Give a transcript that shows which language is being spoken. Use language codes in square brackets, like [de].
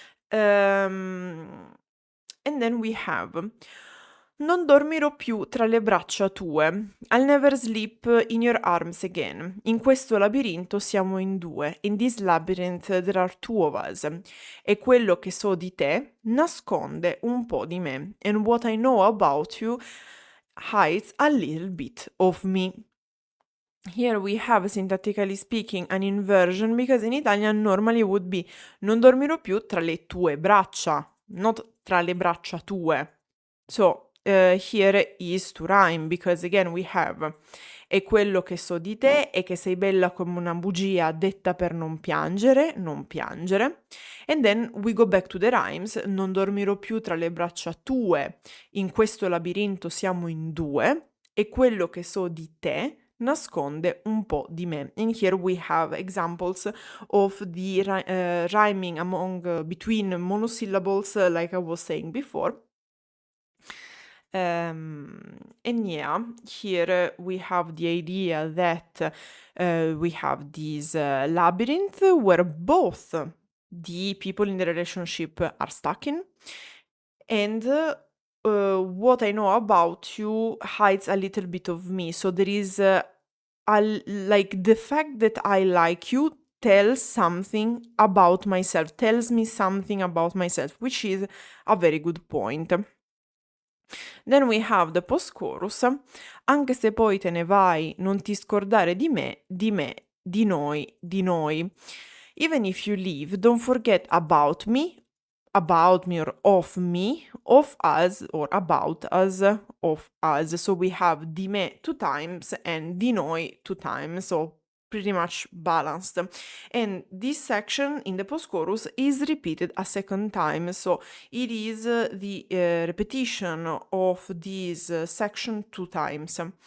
[en] And then we have [it] non dormirò più tra le braccia tue. [en] I'll never sleep in your arms again. [it] In questo labirinto siamo in due. [en] In this labyrinth there are two of us. [it] E quello che so di te nasconde un po' di me. [en] And what I know about you hides a little bit of me. Here we have, syntactically speaking, an inversion, because in Italian normally would be [it] non dormirò più tra le tue braccia, [en] not [it] tra le braccia tue. [en] So here is to rhyme, because again we have [it] e quello che so di te è che sei bella come una bugia detta per non piangere, non piangere. [en] And then we go back to the rhymes, [it] non dormirò più tra le braccia tue, in questo labirinto siamo in due, e quello che so di te nasconde un po' di me. [en] And here we have examples of the rhyming between monosyllables, like I was saying before. And yeah, here we have the idea that we have this labyrinth where both the people in the relationship are stuck in, and what I know about you hides a little bit of me. So there is like the fact that I like you tells something about myself, tells me something about myself, which is a very good point. Then we have the post-chorus. [it] Anche se poi te ne vai, non ti scordare di me, di me, di noi, di noi. [en] Even if you leave, don't forget about me or of us, or about us, of us. So we have [it] di me [en] 2 times and [it] di noi [en] 2 times, so pretty much balanced. And this section in the post-chorus is repeated a second time, so it is the repetition of this section 2 times.